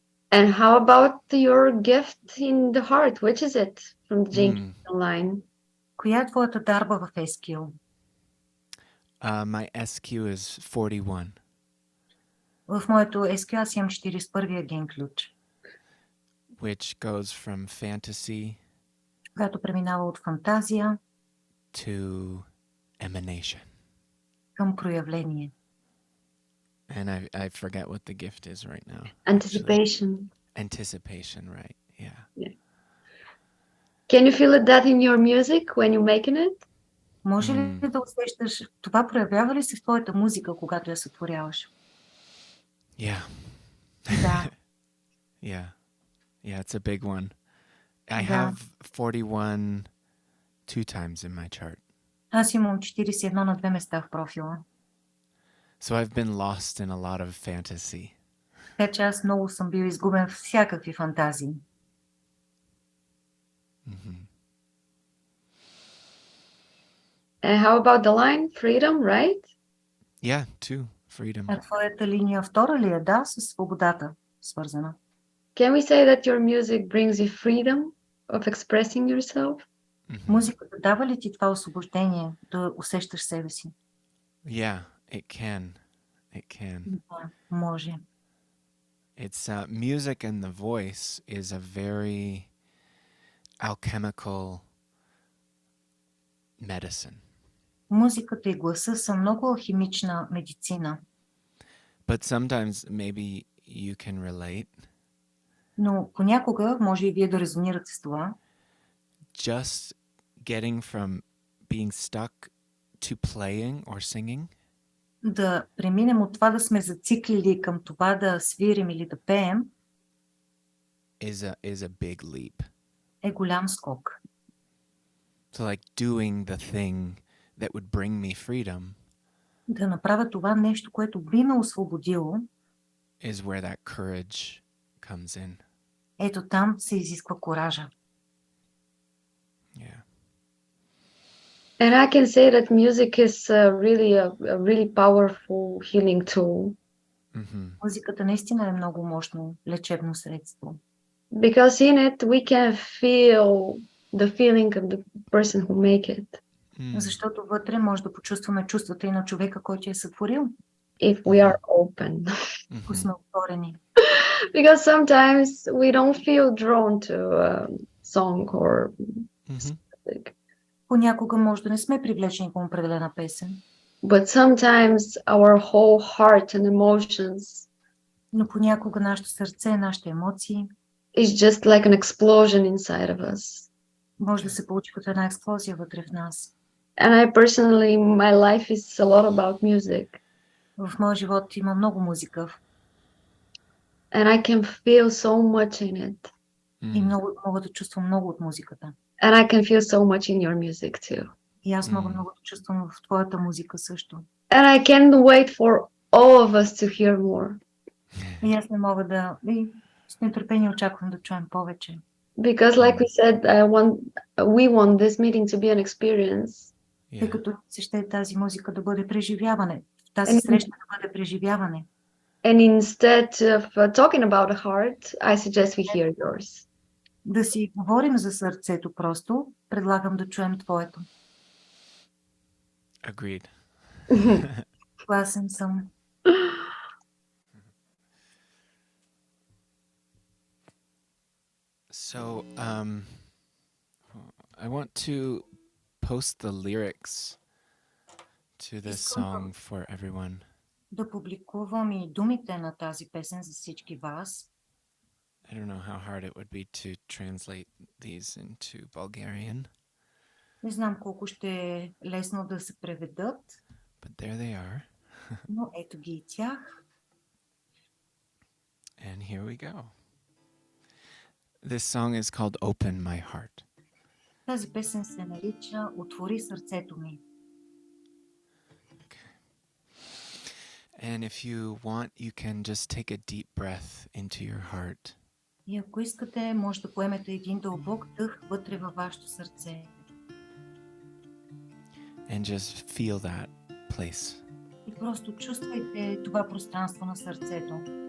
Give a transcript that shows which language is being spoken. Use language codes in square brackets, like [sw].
[en] And how about your gift in the heart? Which is it from the James line? [bg] Коя е твоята дарба в Ескил? [en] My SQ is 41. [bg] В моето Ескил аз имам 41-я ген ключ, [en] Which goes from fantasy [bg] която преминава от фантазия [en] to emanation. [bg] към проявление. [en] And I forget what the gift is right now. Anticipation. Anticipation, right? Yeah. Can you feel that in your music when you're making it? [bg] Може ли да усещаш, това проявява ли се в твоята музика, когато я сътворяваш? [en] Yeah. [bg] Да. [en] Yeah. Yeah, it's a big one. I [bg] Да. [en] have 41 two times in my chart. [bg] Аз имам 41 на две места в профила. [en] So I've been lost in a lot of fantasy. [bg] Така че аз много съм бил изгубен в всякакви фантазии. [en] And how about the line? Freedom, right? Yeah, too. Freedom. [bg] А твоята линия втора ли е? Да, с свободата свързана. [en] Can we say that your music brings you freedom of expressing yourself? [bg] Музиката дава ли ти това освобождение да усещаш себе си? [en] Yeah, it can. It can. [bg] Да, може. [en] It's music and the voice is a very alchemical medicine. [bg] Музиката и гласа са много алхимична медицина, [en] But sometimes maybe you can relate. [bg] но понякога, може и вие да резонирате с това, [en] Just getting from being stuck to playing or singing [bg] да преминем от това да сме зациклили към това да свирим или да пеем, [en] is a big leap. [bg] е голям скок. [en] So like doing the thing that would bring me freedom [bg] Да направя това нещо, което би ме освободило, [en] is where that courage comes in. [bg] ето там се изисква коража. [en] Yeah. And I can say that music is really a really powerful healing tool. [bg] Музиката наистина е много мощно лечебно средство. [en] Because in it we can feel the feeling of the person who make it. [bg] Защото вътре може да почувстваме чувствата и на човека, който е сътворил. [en] If we are open. [bg] Ако сме отворени. [en] Because sometimes we don't feel drawn to a song or something. [bg] Понякога може да не сме привлечени към определена песен. [en] But sometimes our whole heart and emotions [bg] Но понякога нашето сърце, нашите емоции [en] is just like an explosion inside of us. [bg] може да се получи като една експлозия вътре в нас. [en] And I personally, my life is a lot about music. [bg] В моя живот има много музика. [en] And I can feel so much in it. [bg] И мога да чувствам много от музиката. [en] And I can feel so much in your music too. [bg] И аз много да чувствам в твоята музика също. [en] And I can't wait for all of us to hear more. [bg] И аз не мога да... И с нетърпение очаквам да чуем повече. [en] Because like we said, we want this meeting to be an experience. [bg] Тъй като се ще тази музика да бъде преживяване. Тази среща да бъде преживяване. [en] And instead of talking about the heart, I suggest we hear yours. [bg] Да си говорим за сърцето просто, предлагам да чуем твоето. [en] Agreed. [bg] Съгласен съм. [en] So, I want to post the lyrics to this song for everyone. [bg] Да публикувам и думите на тази песен за всички вас. [en] I don't know how hard it would be to translate these into Bulgarian. [bg] Не знам колко ще е лесно да се преведат. [en] But there they are. [bg] Но ето ги и тях. [en] And here we go. This song is called Open My Heart. [bg] Тази песен се нарича Отвори сърцето ми. [en] And if you want, you can just take a deep breath into your heart. [bg] И ако искате, може да поемете един дълбок дъх вътре във вашето сърце. [en] And just feel that place. [bg] И просто чувствайте това пространство на сърцето.